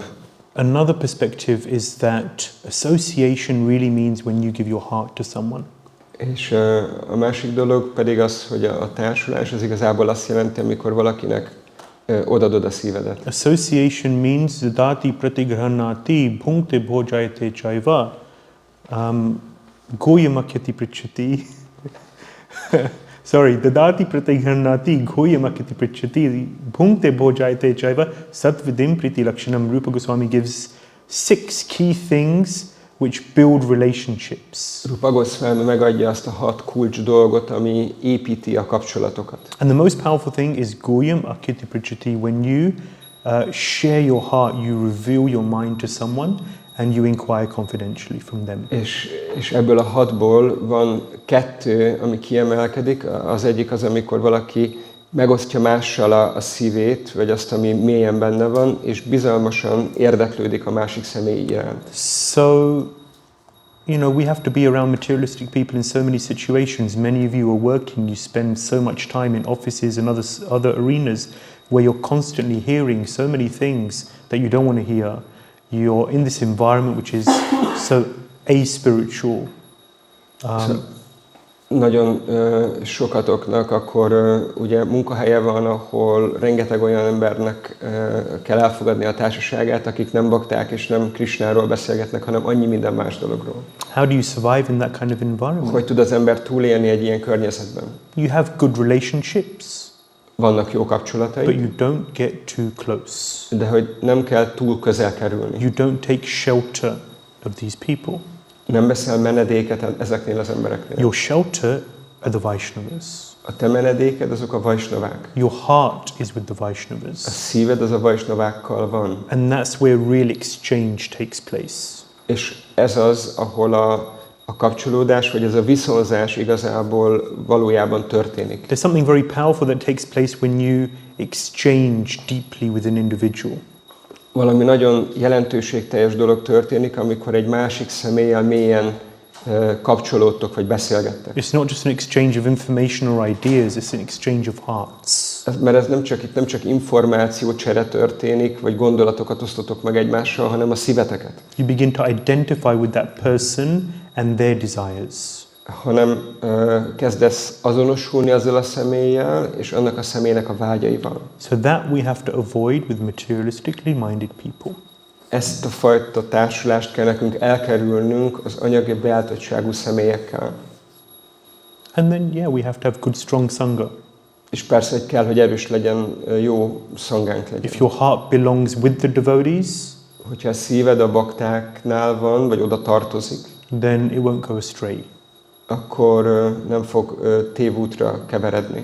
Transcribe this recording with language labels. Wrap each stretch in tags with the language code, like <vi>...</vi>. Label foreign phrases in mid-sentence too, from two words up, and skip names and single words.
<en>Another perspective is that association really means when you give your heart to someone.</en> <hu>És a másik dolog pedig az, hogy a társulás az igazából azt jelenti, amikor valakinek odadod a szívedet.</hu> <en>Association means</en> <sa>ददाति प्रतिगृह्णाति भुङ्क्ते भोजयते चैव गुह्यमाख्याति पृच्छति. Sorry, ददाति प्रतिगृह्णाति गुह्यमाख्याति पृच्छति भुङ्क्ते भोजयते चैव षड्विधं प्रीति लक्षणम्.</sa> <en>Rupa Goswami gives 6 key things which build relationships.</en> <hu>Rupa Goswami megadja azt a 6 kulcs dolgot, ami építi a kapcsolatokat.</hu> <en>And the most powerful thing is</en> <sa>गुह्यम् आख्याति पृच्छति.</sa> <en>When you share your heart, you reveal your mind to someone and you inquire confidentially from them.</en> <hu>És ebből a 6-ból van 2, ami kiemelkedik. Az egyik az, amikor valaki megosztja mással a szívét, vagy azt, ami mélyen benne van, és bizalmasan érdeklődik a másik személy iránt.</hu> <en>So, we have to be around materialistic people in so many situations. Many of you are working, you spend so much time in offices and other arenas where you're constantly hearing so many things that you don't want to hear. You're in this environment which is so aspiritual.</en> <hu>Nagyon sokatoknak akkor ugye munkahelye van, ahol rengeteg olyan embernek kell elfogadni a társaságát, akik nem bakták és nem Krisnáról beszélgetnek, hanem annyi minden más dologról.</hu> <en>How do you survive in that kind of environment?</en> <hu>Hogy tud az ember túlélni egy ilyen környezetben?</hu> <en>You have good relationships.</en> <hu>Vannak jó kapcsolatai.</hu> <en>But you don't get too close.</en> <hu>De hogy nem kell túl közel kerülni.</hu> <en>You don't take shelter of these people.</en> <hu>Nem veszel menedéket ezeknél az embereknél.</hu> <en>Your shelter are the Vaishnavas.</en> <hu>A te menedéked azok a Vaishnavák.</hu> <en>Your heart is with the Vaishnavas.</en> <hu>A szíved az a Vaishnavákkal van.</hu> <en>And that's where real exchange takes place.</en> <hu>És ez az, ahol a kapcsolódás, vagy ez a viszonzás igazából valójában történik.</hu> <en>There's something very powerful that takes place when you exchange deeply with an individual.</en> <hu>Valami nagyon jelentőségteljes dolog történik, amikor egy másik személlyel mélyen kapcsolódtok, vagy beszélgettek.</hu> <en>It's not just an exchange of information or ideas, it's an exchange of hearts.</en> <hu>Mert ez nem csak információcsere történik, vagy gondolatokat osztotok meg egymással, hanem a szíveteket.</hu> <en>You begin to identify with that person and their desires.</en> <hu>Hanem kezdesz azonosulni azzal a személlyel, és annak a személynek a vágyaival.</hu> <en>So that we have to avoid with materialistically minded people.</en> <hu>Ezt a fajta társulást kell nekünk elkerülnünk az anyagi beálltottságú személyekkel.</hu> <en>And then, we have to have good, strong sangha.</en> <hu>És persze, hogy kell, hogy erős legyen, jó szangánk legyen.</hu> <en>If your heart belongs with the devotees,</en> <hu>hogyha a szíved a baktáknál van, vagy oda tartozik,</hu> <en>then it won't go astray.</en> <hu>Akkor nem fog tévútra keveredni.</hu>